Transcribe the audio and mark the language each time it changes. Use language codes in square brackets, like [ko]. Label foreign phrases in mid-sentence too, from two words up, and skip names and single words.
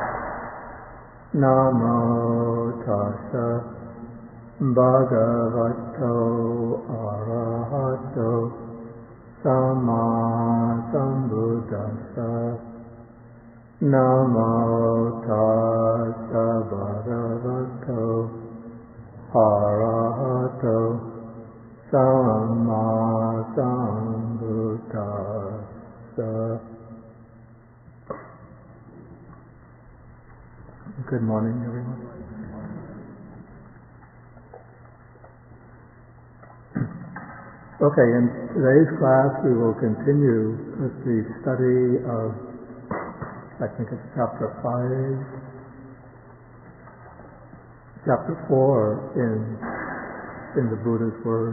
[pi] Namo tassa bhagavato arahato sama sambuddhassa. Namo tassa bhagavato arahato sama sambuddhassa. [en] Good morning, everyone. Okay, in today's class we will continue with the study of, I think it's chapter 4 in the Buddha's words.